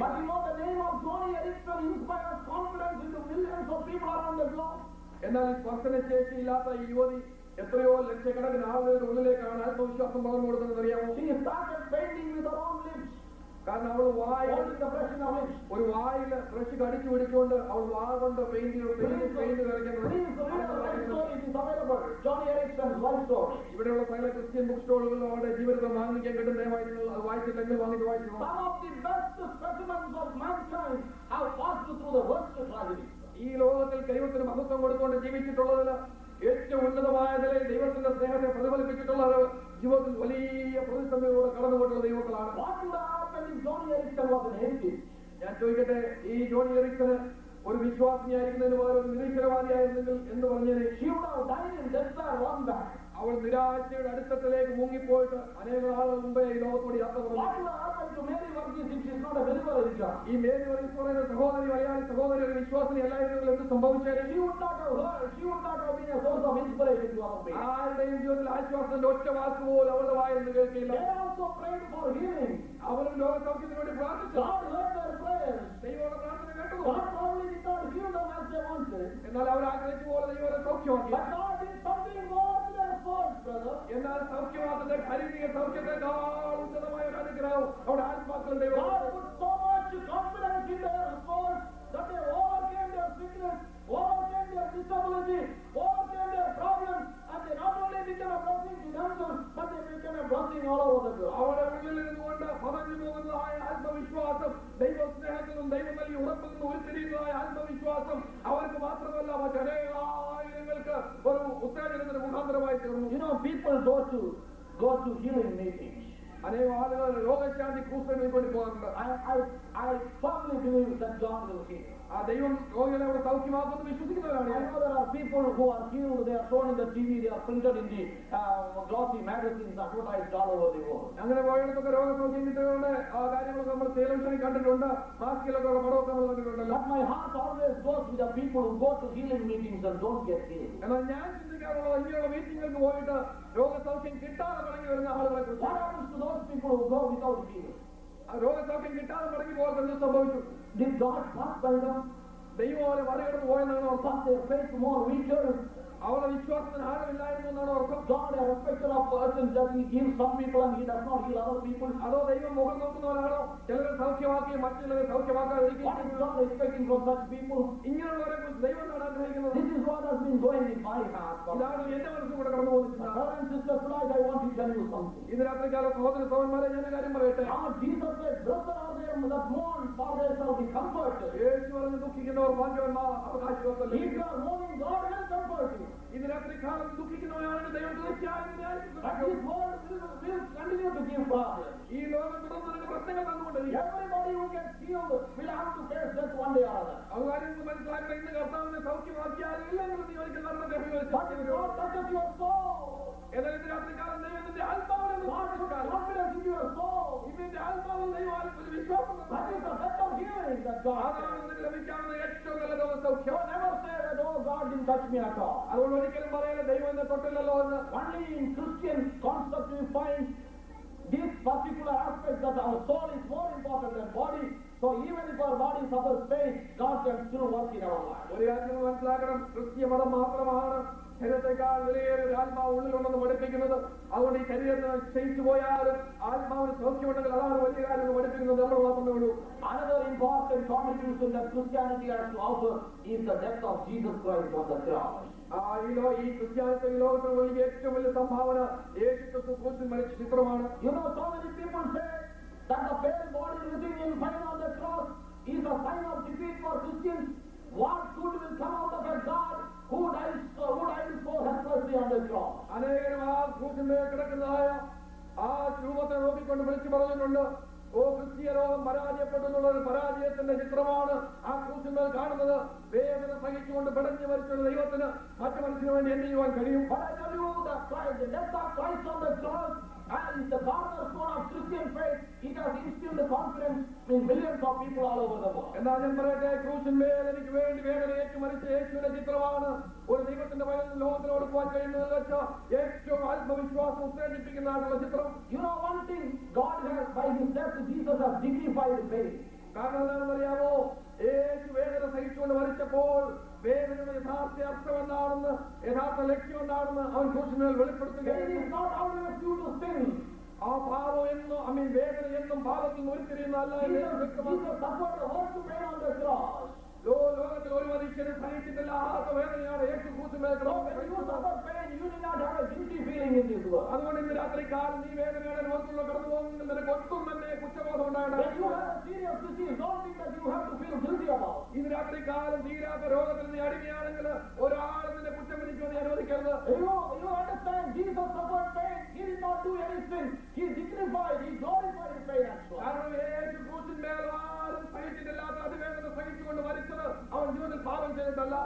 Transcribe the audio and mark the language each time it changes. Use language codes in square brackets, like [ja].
[en] But you know the name of Johnny Erickson inspires confidence into millions of people around the globe. [ml] എന്നാൽ സ്പർശനശേഷിയില്ലാത്ത ഈ യുവതി എത്രയോ ലക്ഷക്കണക്കിന് ആളുകളുടെ ഉള്ളിലേക്കാണ് ആത്മവിശ്വാസം പകർന്നു കൊടുക്കുന്നത് അറിയാമോ? [en] She started painting with her own lips. [ml] കാരണം അവൾ [en] Holding the brush in her lips. [ml] ഒരു വായിൽ ബ്രഷ് കടിച്ചു പിടിച്ചുകൊണ്ട് അവൾ വാ കൊണ്ട് പെയിന്റ് കളിക്കുന്നത്. [en] Please read her life story. It is available. Johnny Erickson's life story. [ml] ഇവിടെയുള്ള സകല ക്രിസ്ത്യൻ ബുക്ക് സ്റ്റോളുകളിൽ അവരുടെ ജീവിതം വാങ്ങിക്കാൻ കിട്ടും. ദയവായി നിങ്ങൾ അത് വായിച്ചിട്ടെങ്കിൽ വാങ്ങിച്ച് വായിച്ചു. [en] Some of the best specimens of mankind have passed through the worst tragedy. [ml] ഈ ലോകത്തിൽ ദൈവത്തിന് മഹത്വം കൊടുത്തുകൊണ്ട് ജീവിച്ചിട്ടുള്ളതിൽ ഏറ്റവും ഉന്നതമായ നിലയിൽ ദൈവത്തിന്റെ സ്നേഹത്തെ പ്രതിഫലിപ്പിച്ചിട്ടുള്ള ജീവിതത്തിൽ വലിയ പ്രതിസന്ധികളോട് കടന്നുപോയിട്ടുള്ള ദൈവങ്ങളാണ്. [en] What would have happened if Johnny Erickson was an atheist? [ml] ഞാൻ ചോദിക്കട്ടെ, ഈ ജോണി എറിക്സന് ഒരു വിശ്വാസിയായിരിക്കുന്നതിന് പകരം ഒരു നിരീശ്വരവാദിയായിരുന്നെങ്കിൽ എന്ന് പറഞ്ഞേനെ? [en] She would have died in despair one day. [ml] അവൾ നിരാശയുടെ അടിത്തട്ടിലേക്ക് മുങ്ങിപ്പോയിട്ട് അനേക ആളുകൾ മുമ്പേ ഈ ലോകത്തോട് യാത്ര [en] What [ml] പറഞ്ഞു. [en] would have happened to Mary Varghese if she is not a believer in God? [ml] ഈ മേരി വർഗീസ് പറയുന്ന സഹോദരി, മലയാളി സഹോദരി ഒരു വിശ്വാസിനി അല്ലായിരുന്നെങ്കിൽ എന്ത് സംഭവിച്ചാലും [en] She would not have been a source of inspiration to our faith. [ml] ആരുടെയും ജീവിതത്തിൽ ആശ്വാസത്തിന്റെ ഒറ്റ വാക്ക് പോലും അവളുടെ വായിൽ നിന്ന് കേൾക്കില്ല. [en] They also prayed for healing. [ml] അവരും രോഗസൗഖ്യത്തിന് വേണ്ടി പ്രാർത്ഥിച്ചു. [en] God heard their prayers. [ml] ദൈവയുടെ പ്രാർത്ഥന കേട്ടു. [en] God probably did not heal them as they wanted. [ml] എന്നാൽ അവർ ആഗ്രഹിച്ച പോലെ ദൈവം അവരെ സൗഖ്യമാക്കി. [en] But God did something more to their souls, brother. [ml] എന്നാൽ സൗഖ്യമാക്കുന്ന ശാരീരിക സൗഖ്യത്തെക്കാൾ ഉന്നതമായ ഒരു അനുഗ്രഹം അവിടെ ആത്മാക്കൾ ദൈവം [en] God put so much confidence in their souls that they overcame their sickness, overcame their disability, overcame their problems, and they not only became a blessing to themselves, but they became a blessing all over the world. [ml] അവരുടെ ഉള്ളിൽ നിന്നുകൊണ്ട് പതഞ്ഞു പോകുന്നതായ ആത്മവിശ്വാസം, ദൈവസ്നേഹത്തിനും ദൈവം നൽകി ഉറപ്പിൽ നിന്ന് ഉരുത്തിരിയുന്നതായ ആത്മവിശ്വാസം അവർക്ക് മാത്രമല്ല മറ്റനേകായിരങ്ങൾക്ക് ഒരു ഉത്തേജനത്തിന് മുഖാന്തരമായി തീർന്നു. [en] You know, people go to healing meetings. [ml] അനേക ആളുകൾ രോഗശാന്തി ക്രൂസൈഡിൽ കൊണ്ട് പോകാറുണ്ട്. [en] I firmly believe that God will heal. [ml] ആ ദൈവം രോഗികളെ അവിടെ സൗഖ്യമാക്കുമെന്ന് വിശ്വസിക്കുന്നവരാണ്. [en] I know there are people who are healed, they are shown in the TV, they are printed in the glossy magazines, advertised all over the world. [ml] അങ്ങനെ പോയിടത്തൊക്കെ രോഗസൗഖ്യം കിട്ടുന്ന ആ കാര്യങ്ങളൊക്കെ നമ്മൾ ടെലിവിഷനിൽ കണ്ടിട്ടുണ്ട്, മാസികയിലൊക്കെ ഉള്ള പടമൊക്കെ നമ്മൾ കണ്ടിട്ടുണ്ടല്ലോ. [en] But my heart always goes with the people who go to healing meetings and don't get healed. [ml] എന്നാൽ ഞാൻ ചിന്തിക്കാറുള്ളത് ഇങ്ങനെയുള്ള മീറ്റിംഗുകൾക്ക് പോയിട്ട് രോഗസൗഖ്യം കിട്ടാതെ മടങ്ങി വരുന്ന ആളുകളെ കുറിച്ച്. [en] What happens to those people who go without healing? [ml] രോഗസൗഖ്യം കിട്ടാതെ മടങ്ങി പോകാൻ എന്ത് സംഭവിച്ചു? [en] Did God pass by them? [ml] ദൈവം അവരെ മറികടന്ന് പോയെന്നാണ് അർത്ഥം. [en] Was their faith more weaker? [ml] അവരുടെ വിശ്വാസത്തിന് ആഴമില്ലായിരുന്നു എന്നാണ് അർത്ഥം. [en] God, a respecter of persons, that He heals some people and He does not heal other people? [ml] അതോ ദൈവം മുഖം നോക്കുന്നവരാണോ? ചിലരെ സൗഖ്യമാക്കി മറ്റുള്ളവരെ സൗഖ്യമാക്കാതിരിക്കും. [en] What is God expecting from such people? [ml] ഇങ്ങനെയുള്ളവരെ കുറിച്ച് ദൈവം എന്താണ് ആഗ്രഹിക്കുന്നത്? [en] This is what has been going in my heart. [ml] ഇതാണ് എന്റെ മനസ്സിൽ കൂടെ കടന്നു പോകുന്നത്. [en] Brother and sister, tonight I want to tell you something. [ml] ഇന്ന് രാത്രികാല സഹോദര സഹോദരന്മാരെ ഞാൻ ഒരു കാര്യം പറയട്ടെ. [en] Jesus said, "Blessed are they that mourn, for they shall be comforted." [ml] യേശു പറഞ്ഞ് ദുഃഖിക്കുന്നവർ ഭാഗ്യവാന്മാർ, അവർക്ക് ആശ്വാസം. [en] If you are mourning, God will comfort you. [ml] ഇന്ന് രാത്രികാലം ദുഃഖിക്കുന്നവരാണെങ്കിൽ ദൈവം തീർച്ചയായും [en] But this world will continue to give problems. [ml] ഈ ലോകം തുടർന്ന് നിനക്ക് പ്രശ്നങ്ങൾ തന്നുകൊണ്ടിരിക്കും. [en] Everybody who gets healed will have to face death one day or other. [ml] അത് കാര്യം മനസ്സിലാക്കുക. ഇന്ന് കർത്താവിനെ സൗഖ്യമാക്കിയാലും ഇല്ലെങ്കിൽ നീ ഒരിക്കൽ മരണത്തെ [en] But if God touches your soul, [ml] എന്നാൽ ഇന്ന് രാത്രികാലം ദൈവം നിന്റെ ആത്മാവിനെ [en] God puts confidence in your soul. [ml] ഇതിന്റെ ആത്മാവിൽ ദൈവം ഒരു വിശ്വാസം [en] That is the best of healing that God [ml] അതാണ് [en] has. [ml] നിനക്ക് ലഭിക്കാവുന്ന ഏറ്റവും നല്ല രോഗസൗഖ്യം. [en] So never say that, "Oh, God didn't touch me at all." [ml] അതുകൊണ്ട് ഒരിക്കലും പറയല ദൈവം എന്നെ തൊട്ടില്ലല്ലോ എന്ന്. [en] Only in Christian concept we find this particular aspect that our soul is more important than body. So even if our body suffers pain, God can still work in our life. [ml] ഒരു കാര്യം മനസ്സിലാക്കണം, ക്രിസ്ത്യ മതം മാത്രമാണ് ശരീരത്തെക്കാൾ വിലയേറിയ ഒരു ആത്മാവ് ഉള്ളിലുണ്ടെന്ന് പഠിപ്പിക്കുന്നത്. അതുകൊണ്ട് ഈ ശരീരത്തിന് ക്ഷയിച്ചു പോയാലും ആത്മാവിന് സൗഖ്യമുണ്ടെങ്കിൽ അതാണ് വലിയ പഠിപ്പിക്കുന്നത് നമ്മൾ മാത്രമേ ഉള്ളൂ. [en] Another important contribution that Christianity has to offer is the death of Jesus Christ on the cross. [ml] ഈ ക്രിസ്ത്യാനിത്വ ഈ ലോകത്തിന് വലിയ ഏറ്റവും വലിയ സംഭാവന യേശുക്രിസ്തു ക്രൂശിൽ മരിച്ച ചിത്രമാണ്. [en] You know, so many people say that the pale body written in fire on the cross is a sign of defeat for Christians. What good will come out of a God who died so helplessly on the cross? [ml] അനേകം ആ ക്രൂശിന്മേൽ കിടക്കുന്നതായ ആ രൂപത്തെ നോക്കിക്കൊണ്ട് വിളിച്ചു പറഞ്ഞിട്ടുണ്ട്, ഓ ക്രിസ്തീയ ലോകം പരാജയപ്പെട്ടു എന്നുള്ള ഒരു പരാജയത്തിന്റെ ചിത്രമാണ് ആ ക്രൂശിന്മേൽ കാണുന്നത്. വേദന സഹിച്ചുകൊണ്ട് പിടഞ്ഞു മരിച്ചൊരു ദൈവത്തിന് മറ്റു മനുഷ്യന് വേണ്ടി എന്ത് ചെയ്യുവാൻ കഴിയും? [en] But I tell you that the death of Christ on the cross is the cornerstone of Christian faith. It has instilled the confidence in millions of people all over the world. [ml] എന്നാൽ ഞാൻ പറയട്ടെ, ക്രൂശിന്മേൽ എനിക്ക് വേണ്ടി വേദന ഏറ്റു മരിച്ച യേശുവിന്റെ ചിത്രമാണ് ഒരു ദൈവത്തിന്റെ വയലിൽ ലോകത്തിന് കൊടുക്കുവാൻ കഴിയുന്നതെന്ന് വെച്ചാൽ ഏറ്റവും ആത്മവിശ്വാസം ഉത്തേജിപ്പിക്കുന്നതായിട്ടുള്ള ചിത്രം. [en] You know one thing, God has, by his death, Jesus has dignified faith. [ml] കാരണം എന്താണെന്ന് അറിയാമോ? യേശു വേദന സഹിച്ചുകൊണ്ട് മരിച്ചപ്പോൾ വേദനയുടെ യഥാർത്ഥ അർത്ഥം എന്താണെന്ന്, യഥാർത്ഥ ലക്ഷ്യം എന്താണെന്ന് അവൻ ക്രൂശിന്മേൽ വെളിപ്പെടുത്തുകയും [en] Faith is not always due to sin. [ml] ആ പാപം എന്നും വേദന എന്നും പാപത്തിൽ നിന്ന് ഉരുത്തിരിയുന്നതല്ല എന്ന് വ്യക്തമാണ്. [en] Jesus suffered the worst pain on the cross. [ml] ലോകത്തിൽ ഒരു മനുഷ്യന് സഹിച്ചിട്ടില്ലാത്ത വേദനയാണ് യേശു ക്രൂശിന്മേൽ [en] So when you suffer pain, you do not have a guilty feeling in this world. [ml] അതുകൊണ്ട് ഇന്ന് രാത്രി കാലം നീ വേദനയുടെ ലോകത്തിലൂടെ കടന്നു പോകുന്നെങ്കിൽ നിനക്ക് ഒട്ടും തന്നെ കുറ്റബോധം [en] When you [ml] ഉണ്ടാകേണ്ട. [en] have a serious disease, don't think that you have to feel guilty about. [ml] ഇന്ന് രാത്രി കാലം തീരാത്ത രോഗത്തിൽ നീ അടിമയാണെങ്കിൽ ഒരാളും നിന്നെ കുറ്റം വിധിക്കുവാൻ നീ അനുവദിക്കരുത്. [en] You understand, Jesus suffered pain. He did not do any sin. He dignified, he glorified the pain and so on. [ml] കാരണം യേശു ക്രൂശിന്മേൽ ആരും സഹിച്ചിട്ടില്ലാത്ത അതിവേദന സഹിച്ചുകൊണ്ട് മരിച്ചത് അവൻ ജീവിതത്തിൽ പാപം ചെയ്തിട്ടല്ല.